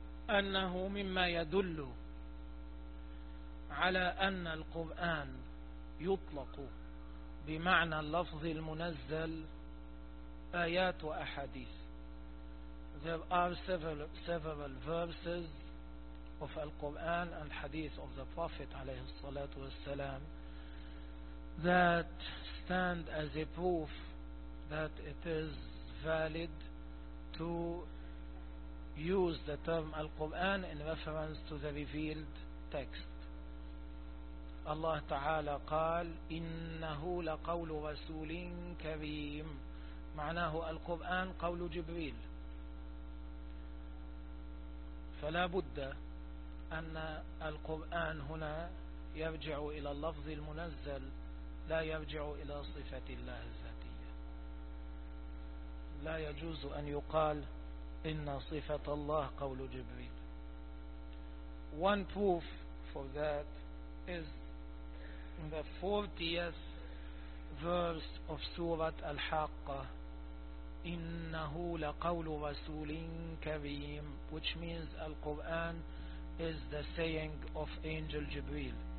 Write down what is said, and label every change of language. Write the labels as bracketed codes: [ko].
[ar] أنه مما يدل على أن القرآن يطلق بمعنى اللفظ المنزل آيات وأحاديث. [en] There are several verses of Al-Quran and hadith of the Prophet عليه الصلاة والسلام that stand as a proof that it is valid to use the term Al-Quran in reference to the revealed text. [ar] Allah Ta'ala قال إنه لقول رسول كريم معناه Al-Quran قول جبريل فلا بد أن Al-Quran هنا يرجع إلى اللفظ المنزل لا يرجع إلى صفة الله الذاتية. لا يجوز أن يقال إن صفة الله قول جبريل. [en] One proof for that is in the 40th verse of Surah Al-Haqqah, إِنَّهُ لَقَوْلُ رَسُولٍ كَرِيمٍ, which means Al-Quran is the saying of Angel Jibreel.